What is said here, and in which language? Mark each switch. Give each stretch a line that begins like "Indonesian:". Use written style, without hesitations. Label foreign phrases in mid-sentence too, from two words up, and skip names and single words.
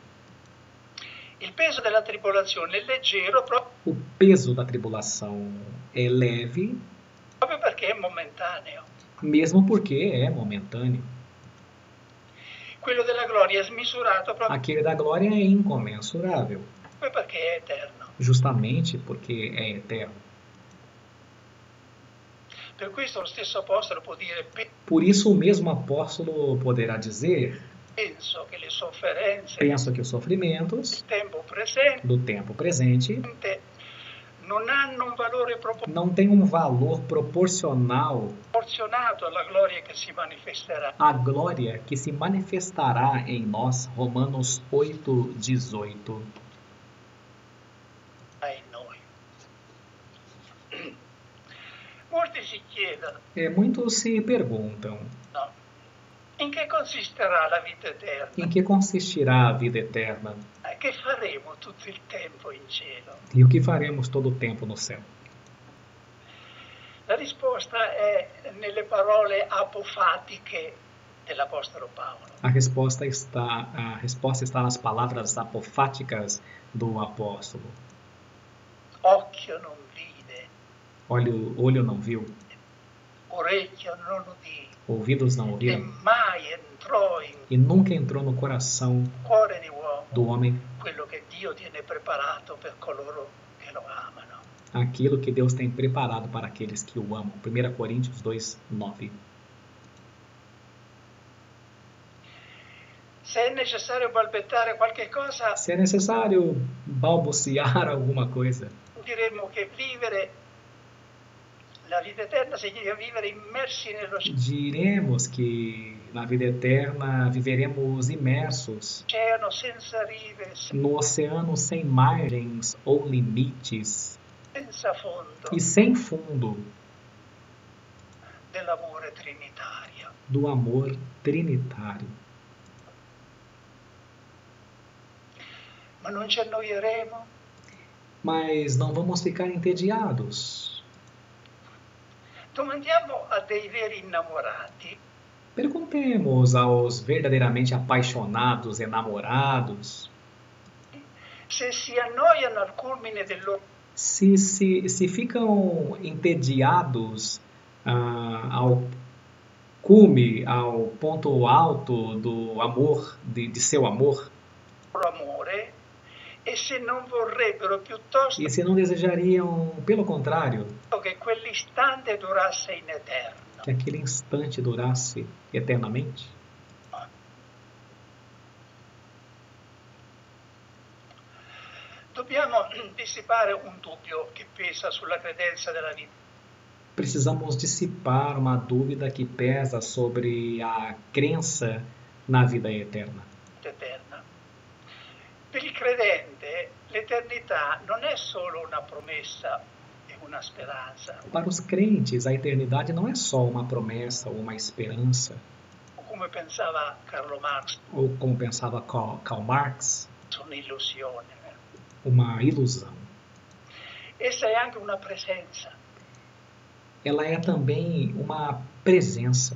Italian: Il peso della tribolazione è leggero
Portuguese: O peso da tribulação é leve,
Italian: proprio perché è momentaneo.
Portuguese: mesmo porque é momentâneo.
Italian: Quello della gloria è smisurato proprio
Portuguese: Aquele da glória é incomensurável,
Italian: perché è eterno.
Portuguese: justamente porque é eterno.
Italian: Per questo lo stesso apostolo può dire:
Portuguese: Por isso, o mesmo apóstolo poderá dizer:
Italian: penso che le sofferenze
Portuguese: penso que os sofrimentos
Italian: del tempo presente
Portuguese: do tempo presente
Italian: non hanno un valore
Portuguese: não têm um valor proporcional
Italian: proporzionato alla gloria che si manifesterà.
Portuguese: à glória que se manifestará em nós. Romanos 8, 18.
Italian: In noi. Molti si chiedono,
Portuguese: Muitos se perguntam:
Italian: no, in che consisterà la vita eterna?
Portuguese: em que consistirá a vida eterna?
Italian: Che faremo tutto il tempo in cielo?
Portuguese: E o que faremos todo o tempo no céu?
Italian: La risposta è nelle parole apofatiche dell'Apostolo Paolo.
Portuguese: A resposta está nas palavras apofáticas do apóstolo.
Italian: Occhio non vide,
Portuguese: Olho não viu,
Italian: orecchio non udì,
Portuguese: ouvidos não e ouviram,
Italian: mai entrò in
Portuguese: e nunca entrou no coração
Italian: cuore di uomo
Portuguese: do homem
Italian: quello che Dio tiene preparato per coloro che lo amano.
Portuguese: aquilo que Deus tem preparado para aqueles que o amam. 1 Coríntios 2, 9.
Italian: Se è necessario balbettare qualche cosa,
Portuguese: Se é necessário balbuciar alguma coisa,
Italian: diremmo che vivere la vita eterna significa vivere immersi
Portuguese: diremos que na vida eterna viveremos imersos
Italian: nell'oceano senza rive,
Portuguese: no oceano sem margens ou limites
Italian: senza fondo
Portuguese: e sem fundo
Italian: dell'amore trinitario.
Portuguese: do amor trinitário.
Italian: Ma non ci annoieremo?
Portuguese: Mas não vamos ficar entediados.
Italian: Domandiamo a dei veri innamorati
Portuguese: Perguntemos aos verdadeiramente apaixonados, enamorados,
Italian: se si annoiano al culmine del loro
Portuguese: se ficam entediados ao cume, ao ponto alto do amor, de seu amor,
Italian: amore e se non vorrebbero piuttosto
Portuguese: e se não desejariam, pelo contrário,
Italian: che quell'istante durasse in eterno.
Portuguese: que aquele instante durasse eternamente.
Italian: Dobbiamo dissipare un dubbio che pesa sulla credenza della vita
Portuguese: Precisamos dissipar uma dúvida que pesa sobre a crença na vida eterna.
Italian: eterna. Per il credente l'eternità non è solo una promessa e una speranza,
Portuguese: Para os crentes, a eternidade não é só uma promessa ou uma esperança,
Italian: come pensava Carlo Marx,
Portuguese: ou como pensava Karl Marx,
Italian: un'illusione.
Portuguese: uma ilusão.
Italian: Essa è anche una presenza,
Portuguese: Ela é também uma presença,